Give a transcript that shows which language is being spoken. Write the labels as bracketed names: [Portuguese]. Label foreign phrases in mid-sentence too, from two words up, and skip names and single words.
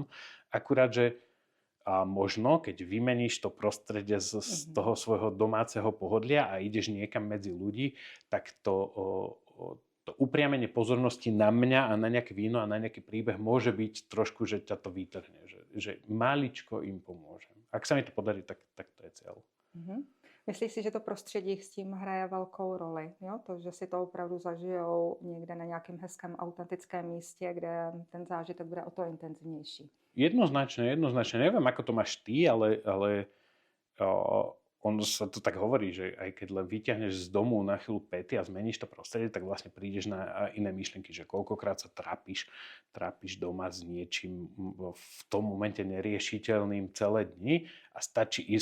[Slovak] Akurát, že a možno, keď vymeníš to prostredie z toho svojho domáceho pohodlia a ideš niekam medzi ľudí, tak to upriamenie pozornosti na mňa a na nejaké víno a na nejaký príbeh môže byť trošku, že ťa to vytrhne. Že maličko im pomôžem. Ak sa mi to podarí, tak to je cieľ. [Czech] Myslíš si, že to prostředí s tím hraje velkou roli? Jo? To, že si to opravdu zažijou někde na nějakém hezkém, autentickém místě, kde ten zážitek bude o to intenzivnější? [Slovak] Jednoznačne. Neviem, ako to máš ty, ale ono sa to tak hovorí, že aj keď len vyťahneš z domu na chvíľu pety a zmeníš to prostredie, tak vlastne prídeš na iné myšlienky, že koľkokrát sa trápiš doma s niečím v tom momente neriešiteľným celé dni a stačí ísť